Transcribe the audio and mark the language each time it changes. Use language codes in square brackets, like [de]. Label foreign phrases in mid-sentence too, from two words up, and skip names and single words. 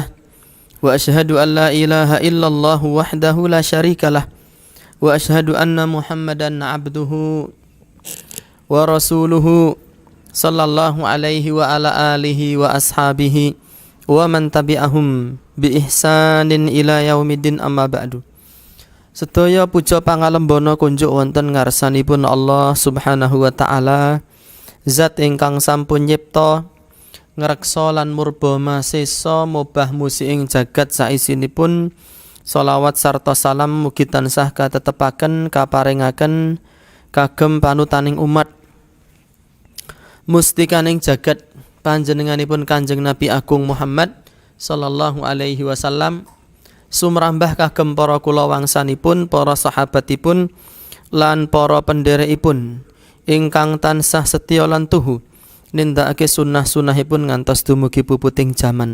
[ar] وأشهد أن لا إله إلا الله وحده لا شريك له وأشهد أن محمدا عبده ورسوله صلى الله عليه وعلى آله وأصحابه ومن تبعهم بإحسان إلى يوم الدين أما بعد. [jv] Sedaya puja pangalembono kunjuk wonten ngarsanipun Allah [ar] سبحانه وتعالى, [jv] zat ingkang sampun nyipta ngreksa lan murba masesa mobah musi ing jagat saisinipun. Shalawat sarta salam mugi tansah katetepaken kaparingaken kagem panutaning umat mustikaning jagat panjenenganipun Kanjeng Nabi Agung Muhammad [ar] صلى الله عليه وسلم, [jv] sumrambah kagem para kula wangsanipun, para sahabatipun lan para pendherekipun ingkang tansah setya lan tuhu nindakake sunnah-sunnahipun ngantos dumugi puputing jaman.